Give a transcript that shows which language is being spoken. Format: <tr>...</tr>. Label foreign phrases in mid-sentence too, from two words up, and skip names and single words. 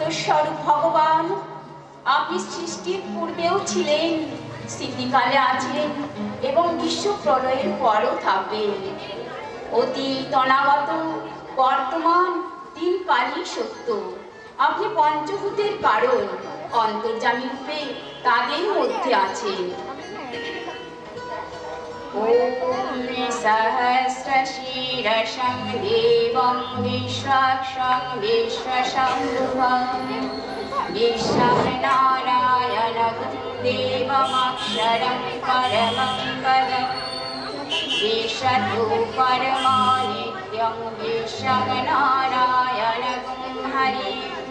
<bn>স্বরূপ ভগবান আপনি সৃষ্টির পূর্বেও ছিলেন স্থিতিকালে আছেন এবং বিশ্ব প্রলয়ের পরও থাকবেন অতীত অনাগত বর্তমান তিন কালই সত্য আপনি পঞ্চভূতের কারণ অন্তর্যামী রূপে তাদের মধ্যে আছেন</bn> <sa>ॐ सहस्रशीर्षं देवं विश्वाक्षं विश्वशम्भुवं विश्वं नारायणं देवमक्षरं परमं पदं विश्वतो परमानित्यं विश्वं नारायणं हरिं</sa>